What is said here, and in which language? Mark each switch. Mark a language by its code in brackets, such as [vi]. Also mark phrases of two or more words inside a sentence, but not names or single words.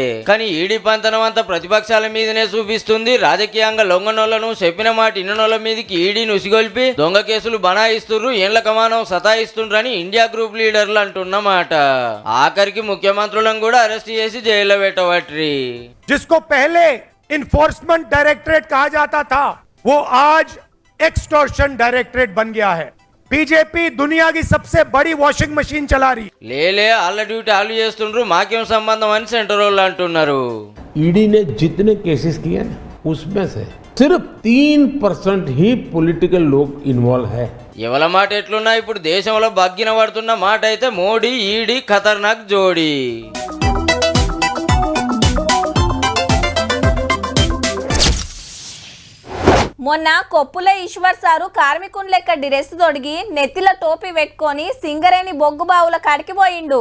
[te] కానీ ఈడీ పంతనం అంతా ప్రతిపక్షాల మీదనే చూపిస్తుంది. రాజకీయంగా లొంగనోళ్లను, చెప్పిన మాట ఇన్నోళ్ల మీదకి ఈడీని ఉసిగొల్పి దొంగ కేసులు బనాయిస్తుర్రు, ఏళ్ల కమానం సతాయిస్తుండ్రని ఇండియా గ్రూప్ లీడర్లు అంటున్నమాట. ఆఖరికి ముఖ్యమంత్రులను కూడా అరెస్ట్ చేసి జైల్లో పెట్టవట్రి. [hi] जिसको पहले [en] Enforcement Directorate [hi] कहा जाता था वो आज [en] extortion directorate [hi] बन गया है. बीजेपी दुनिया की सबसे बड़ी [en] washing machine [hi] चला रही. [te] లేలే ఆళ్ళ డ్యూటీ ఆలు చేస్తుండ్రు, మాకేం సంబంధం అని సెంటర్ వాళ్ళు అంటున్నారు. [hi] ईडी ने जितने केसेस किए ना उसमें से सिर्फ 3% ही पॉलिटिकल लोग इन्वॉल्व है. [te] ఎవల మాట ఎట్లున్నా ఇప్పుడు దేశంలో బగ్గిన పడుతున్న మాట అయితే మోడీ, ఈడీ ఖతర్నాక్ జోడీ. మొన్న కొప్పుల ఈశ్వర్ సారు కార్మికుని లెక్క డ్రెస్ తొడిగి నెత్తిల టోపీ పెట్టుకొని సింగరేణి బొగ్గు బావుల కాడికి పోయిండు.